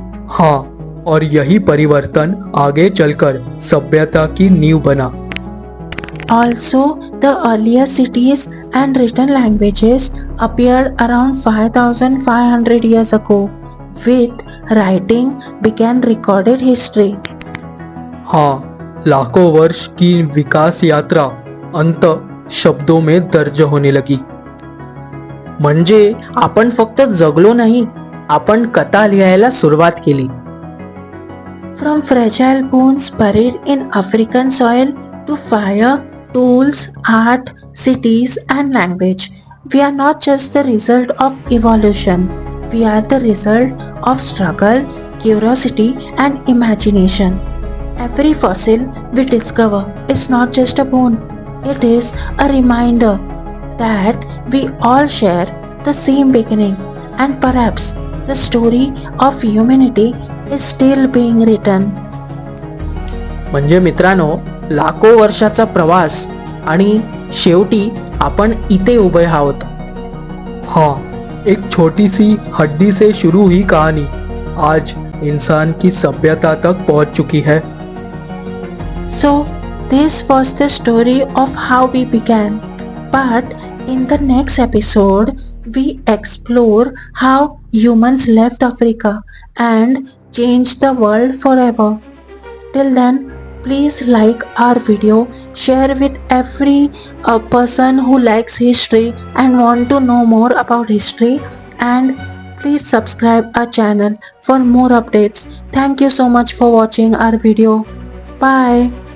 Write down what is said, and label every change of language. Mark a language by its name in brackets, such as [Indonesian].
[Hindi] हाँ, और यही परिवर्तन आगे चलकर सभ्यता की नींव बना। [English] Also, the earlier cities and written languages appeared around 5,500 years ago. With writing began recorded history. [Hindi] हाँ, लाखों वर्ष की विकास यात्रा अंत शब्दों में दर्ज होने लगी। [Marathi] म्हणजे आपण फक्त जगलो नाही, आपण कथा लिहायला सुरुवात केली. [English] From fragile bones buried in African soil to fire, tools, art, cities, and language, we are not just the result of evolution. We are the result of struggle, curiosity, and imagination. Every fossil we discover is not just a bone, it is a reminder that we all share the same beginning, and perhaps the story of humanity is still being written. [Marathi] म्हणजे मित्रांनो, लाखो वर्षाचा प्रवास आणि शेवटी आपण इथे उभे आहोत. [Hindi] हाँ, एक छोटी सी हड्डी से शुरू हुई कहानी आज इंसान की सभ्यता तक पहुंच चुकी है। [English] So, this was the story of how we began. But in the next episode, we explore how humans left Africa and changed the world forever. Till then, please like our video, share with every person who likes history and want to know more about history, and please subscribe our channel for more updates. Thank you so much for watching our video. Bye.